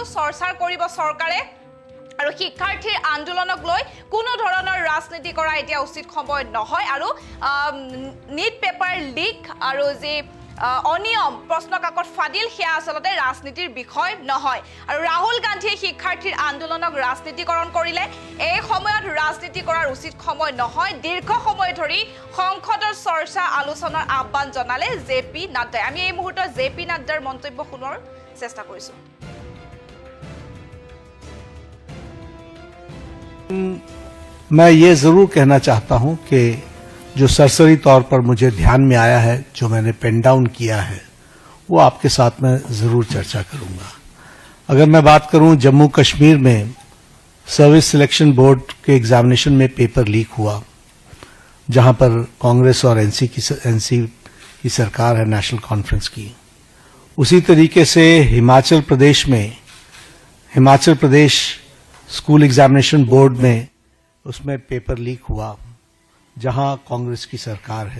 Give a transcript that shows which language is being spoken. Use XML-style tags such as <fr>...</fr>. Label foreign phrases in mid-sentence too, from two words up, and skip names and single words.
<as>চৰ্চা কৰিব চৰকাৰে আৰু শিক্ষাৰ্থীৰ আন্দোলনক লৈ কোনো ধৰণৰ ৰাজনীতি কৰা এতিয়া উচিত সময় নহয় আৰু নিট</as> <en>paper leak</en> <as>আৰু যি অনিয়ম প্ৰশ্ন কাকত ফাদিল সেয়া আচলতে ৰাজনীতিৰ বিষয় নহয় আৰু ৰাহুল গান্ধীয়ে শিক্ষাৰ্থীৰ আন্দোলনক ৰাজনীতিকৰণ কৰিলে এই সময়ত ৰাজনীতি কৰাৰ উচিত সময় নহয় দীৰ্ঘ সময় ধৰি সংসদৰ চৰ্চা আলোচনাৰ আহ্বান জনালে জেপি নাড্ডাই আমি এই মুহূৰ্তত জেপি নাড্ডাৰ মন্তব্য শুনোৱাৰ চেষ্টা কৰিছো</as> <hi>मैं ये जरूर कहना चाहता हूं कि जो सरसरी तौर पर मुझे ध्यान में आया है जो मैंने</hi> <en>pen down</en> <hi>किया है वो आपके साथ में जरूर चर्चा करूंगा। अगर मैं बात करूं जम्मू कश्मीर में सर्विस सिलेक्शन बोर्ड के एग्जामिनेशन में</hi> <en>paper leak</en> <hi>हुआ जहां पर कांग्रेस और एनसी की सरकार है नेशनल कॉन्फ्रेंस की, उसी तरीके से हिमाचल प्रदेश स्कूल एग्जामिनेशन बोर्ड में उसमें</hi> <en>paper leak</en> <hi>हुआ जहां कांग्रेस की सरकार है।</hi>